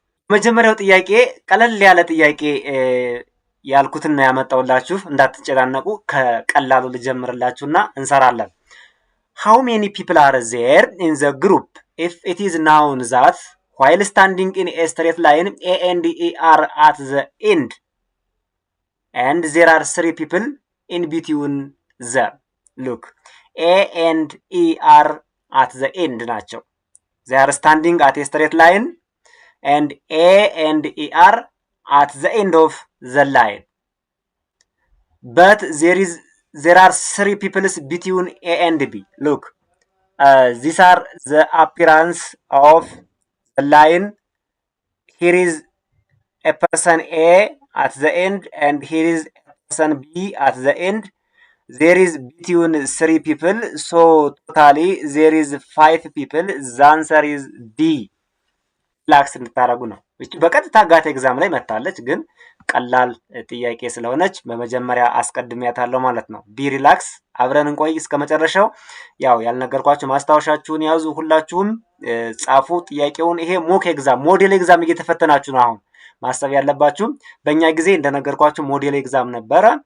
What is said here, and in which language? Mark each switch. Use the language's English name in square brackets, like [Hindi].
[Amharic] መጀመሪያው ጥያቄ ቀለል ያለ ጥያቄ ያልኩትና ያመጣውላችሁ እንዳትጨናነቁ ከቀላሉ ልጀምርላችሁና እንሰራለን። [English] How many people are there in the group if it is known that while standing in a straight line A and E are at the end and there are 3 people in between them? Look, A and E are at the end [Amharic] ናቸው። [English] They are standing at a straight line and A and E are at the end of the line. But there are 3 people between A and B. Look, these are the appearance of the line. Here is a person A at the end and here is a person B at the end. There is between 3 people, so totally there is 5 people. The answer is D. [Amharic] ላክስ እንድታረጉ ነው። እቺ በቀጥታ ጋት ኤግዛም ላይ መጣለች፣ ግን ቀላል ጥያቄ ስለሆነች በመጀመሪያ አስቀድሚያታለሁ ማለት ነው። [English] ቢ ሪላክስ፣ [Amharic] አብረን እንቆይ እስከ መጨረሻው። ያው ያልነገርኳችሁ ማስታወሻችሁን ያዙ፣ ሁላችሁም ጻፉ ጥያቄውን። ይሄ ሞክ ኤግዛም ሞዴል ኤግዛም እየተፈተናችሁ ነው። አሁን ማሰብ ያለባችሁ በእኛ ጊዜ እንደነገርኳችሁ ሞዴል ኤግዛም ነበረ።